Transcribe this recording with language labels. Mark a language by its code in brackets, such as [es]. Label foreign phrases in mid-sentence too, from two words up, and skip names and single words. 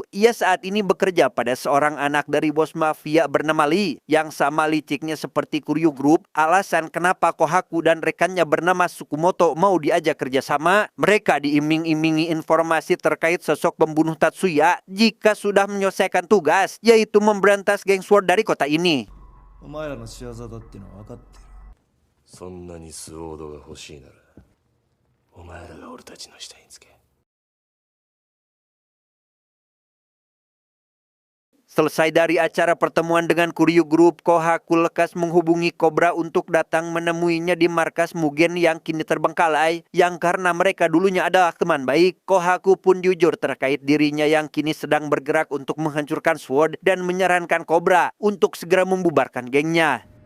[id] Ia saat ini bekerja pada seorang anak dari bos mafia bernama Lee, yang sama liciknya seperti Kuryu Group. Alasan kenapa Kohaku dan rekannya bernama Tsukumoto mau diajak kerjasama, mereka diiming-imingi informasi terkait sosok pembunuh Tatsuya jika sudah menyelesaikan tugas, yaitu memberantas geng SWORD dari kota ini. [ja] お前らの仕業だってのは分かってる。そんなにスウォードが欲しいならお前らが俺たちの下につけ。 [id] Selesai dari acara pertemuan dengan Kuryu Group, Kohaku lekas menghubungi Cobra untuk datang menemuinya di markas Mugen yang kini terbengkalai. Yang karena mereka dulunya adalah teman baik, Kohaku pun jujur terkait dirinya yang kini sedang bergerak untuk menghancurkan SWORD dan menyarankan Cobra untuk segera membubarkan gengnya.